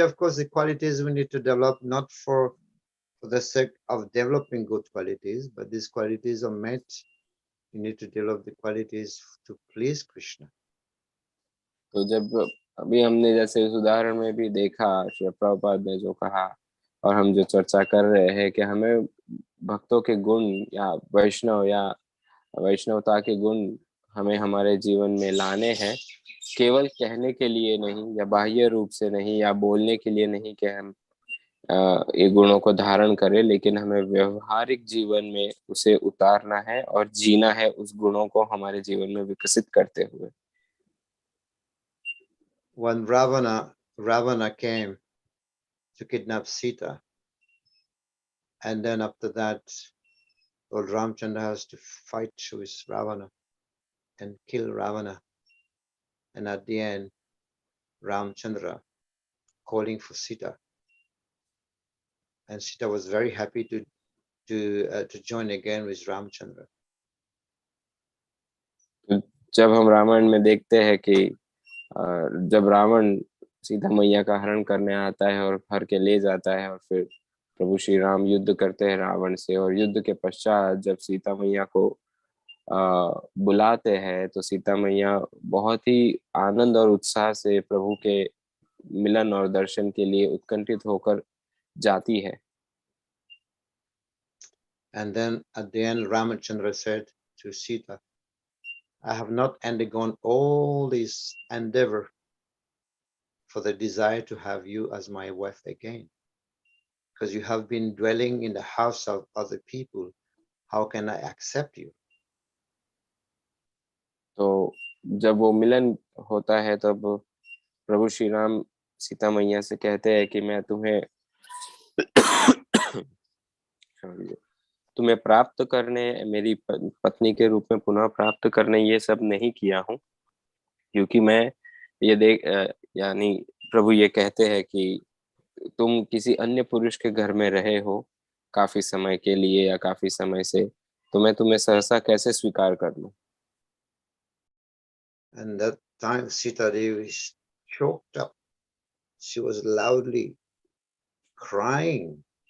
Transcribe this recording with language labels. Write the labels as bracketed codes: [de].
[en] Of course, the qualities we need to develop, not for the sake of developing good qualities, but these qualities are meant, you need to develop the qualities to please Krishna. [hi] तो जब अभी हमने जैसे इस उदाहरण में भी देखा श्री प्रभुपाद ने जो कहा, और हम जो चर्चा कर रहे हैं कि हमें भक्तों के गुण या वैष्णव या वैष्णवता के गुण हमें हमारे जीवन में लाने हैं, केवल कहने के लिए नहीं या बाह्य रूप से नहीं या बोलने के लिए नहीं कि हम ये गुणों को धारण करें, लेकिन हमें व्यवहारिक जीवन में उसे उतारना है और जीना है उस गुणों को हमारे जीवन में विकसित करते हुए। [en] When Ravana came to kidnap Sita, and then after that, Lord Ramchandra has to fight with Ravana and kill Ravana. And at the end, Ramchandra calling for Sita, and Sita was very happy to join again with Ramchandra. [hi] जब हम रामायण में देखते हैं कि जब रावण सीता मैया का हरण करने आता है और हर के ले जाता है, और फिर प्रभु श्री राम युद्ध करते हैं रावण से, और युद्ध के पश्चात जब सीता मैया को बुलाते हैं तो सीता मैया बहुत ही आनंद और उत्साह से प्रभु के मिलन और दर्शन के लिए उत्कंठित होकर जाती है। [en] And then at the end, Ramchandra said to Sita, I have not undergone all this endeavor for the desire to have you as my wife again, because you have been dwelling in the house of other people. How can I accept you? [hi] तो जब वो मिलन होता है तब प्रभु श्री राम सीता मैया से कहते हैं कि मैं तुम्हें तुम्हें प्राप्त करने, मेरी पत्नी के रूप में पुनः प्राप्त करने ये सब नहीं किया हूँ, क्योंकि मैं ये यानी प्रभु ये कहते हैं कि तुम किसी अन्य पुरुष के घर में रहे हो काफी समय के लिए या काफी समय से, तो मैं तुम्हें सहसा कैसे स्वीकार कर लूं। [en] And that time Sita Devi was choked up. She was loudly crying.